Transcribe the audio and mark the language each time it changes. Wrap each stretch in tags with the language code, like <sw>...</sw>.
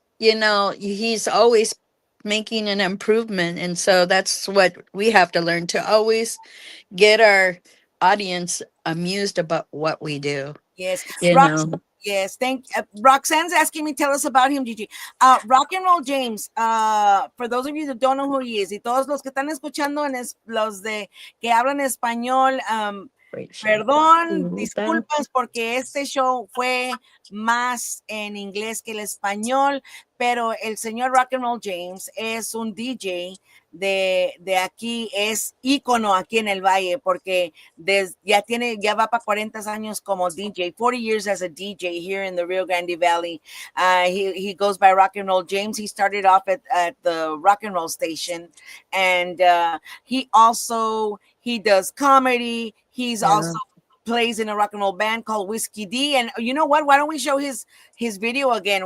<en>he's always making an improvement. And so that's what we have to learn, to always get our audience amused about what we do, Yes, you Rox. know. Yes, thank. Roxanne's asking me, tell us about him, Gigi. Rock and Roll James. For those of you that don't know who he is,</en> <es>y todos los que están escuchando los de que hablan español,</es> <en>Great show.</en> <es>perdón, Puta. disculpas porque este show fue más en inglés que el español, pero el señor Rock and Roll James es un DJ de aquí, es ícono aquí en el Valle porque ya va para 40 años como DJ,</es> <en>40 years as a DJ here in the Rio Grande Valley. He goes by Rock and Roll James. He started off at the Rock and Roll station, and he does comedy. He's Yeah. also plays in a rock and roll band called Whiskey D. And you know what? Why don't we show his video again?</en>